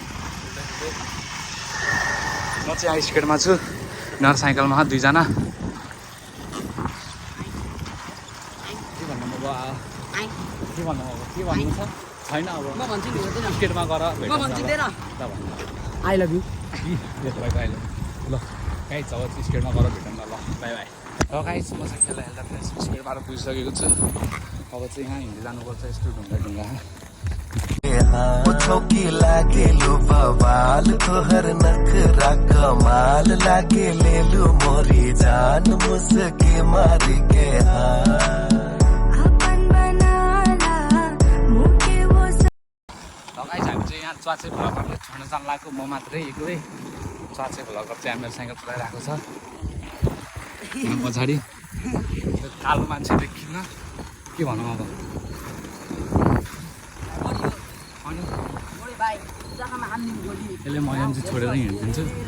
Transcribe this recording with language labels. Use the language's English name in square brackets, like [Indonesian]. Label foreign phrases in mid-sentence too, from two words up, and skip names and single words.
[Nepali] म चाहिँ यहाँ स्केटमा छु नर साइकलमा दुईजना के भन्नु अब के भन्नु छ छैन अब म भन्छु नि स्केटमा गर म भन्छु दिएर [English] I love you [Nepali] ल गाइस अब स्केटमा गर भेटौँ न ल [English] bye bye [Nepali] र गाइस म चाहिँ खेल्दा खेल्दा फ्रेन्ड्स स्केटबाट पुगिसकेको छु अब चाहिँ यहाँ हिँड्दै जानुपर्छ यस्तो ढुङ्गा ढुङ्गा [Bhojpuri] की लागे लु बवाल तोहर नखरा कमाल लागे ले लू मोरी जान मुस्की मारी के [Nepali] हामी चाहिँ यहाँ च्वाचे भ्लगरले छोड्न जान लागेको म मात्रै एक्लै च्वाचे भ्लगर चाहिँ मेरो साइकल चलाइरहेको छ पछाडि कालो मान्छे देखिन्न के भनौँ अब यसले म यहाँ चाहिँ छोडेर हिँडिदिन्छु